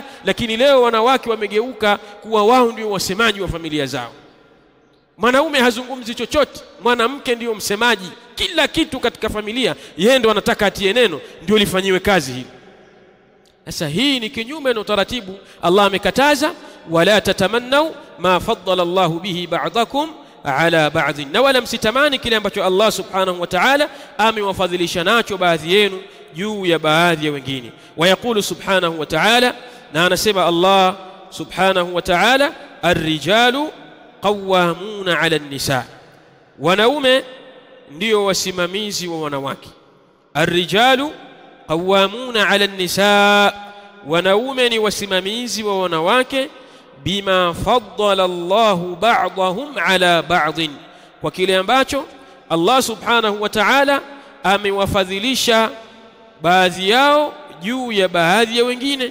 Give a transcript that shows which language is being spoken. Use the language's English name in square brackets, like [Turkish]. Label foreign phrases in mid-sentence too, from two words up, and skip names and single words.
[Swahili] Lakini leo wanawake wamegeuka kuwa wao ndio wasemaji wa familia zao. Mwanaume hazungumzi chochote, mwanamke ndio msemaji kila kitu katika familia, yeye ndio anataka atie neno ndio lifanyiwe kazi hili. Sasa hii ni kinyume na utaratibu. Allah amekataza, [Arabic] ولا تتمنوا ما فضل الله به بعضكم على بعض, [Swahili] na wala msitamani kile ambacho Allah [Arabic] سبحانه وتعالى [Swahili] amewafadhilisha nacho baadhi yenu juu ya baadhi ya wengine. [Arabic] ويقول سبحانه وتعالى, [Swahili] na anasema Allah [Arabic] سبحانه وتعالى الرجال قوامون على النساء, [Swahili] wanaume ndio wasimamizi wa wanawake. [Arabic] الرجال قوامون على النساء, [Swahili] wanaume ni wasimamizi wa wanawake, [Arabic] بما فضل الله بعضهم على بعض, [Swahili] kwa kile ambacho Allah [Arabic] سبحانه وتعالى [Swahili] amewafadhilisha baadhi yao juu ya baadhi ya wengine.